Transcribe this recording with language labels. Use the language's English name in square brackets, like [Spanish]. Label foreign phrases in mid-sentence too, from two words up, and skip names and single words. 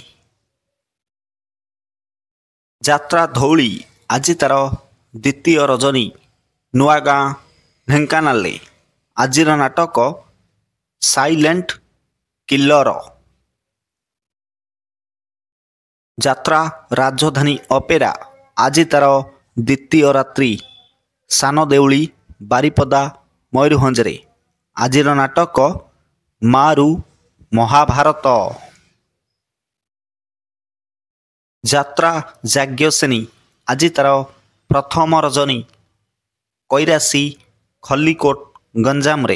[Odia] ଯାତ୍ରା ଧଉଳି ଆଜି ତାର ଦ୍ୱିତୀୟ ରଜନୀ ନୂଆଗାଁ ଢେଙ୍କାନାଳ ରେ। ଆଜିର ନାଟକ ସାଇଲେଣ୍ଟ କିଲର। ଯାତ୍ରା ରାଜଧାନୀ ଅପେରା ଆଜି ତାର ଦ୍ୱିତୀୟ ରାତ୍ରି ସାନ ଦେଉଳି ବାରିପଦା ମୟୂରଭଞ୍ଜରେ। ଆଜିର ନାଟକ ମାରୁ ମହାଭାରତ। ଯାତ୍ରା ଯାଜ୍ଞସେନୀ ଆଜି ତାର ପ୍ରଥମ ରଜନୀ କୈରାଶୀ ଖଲ୍ଲିକୋଟ ଗଞ୍ଜାମରେ।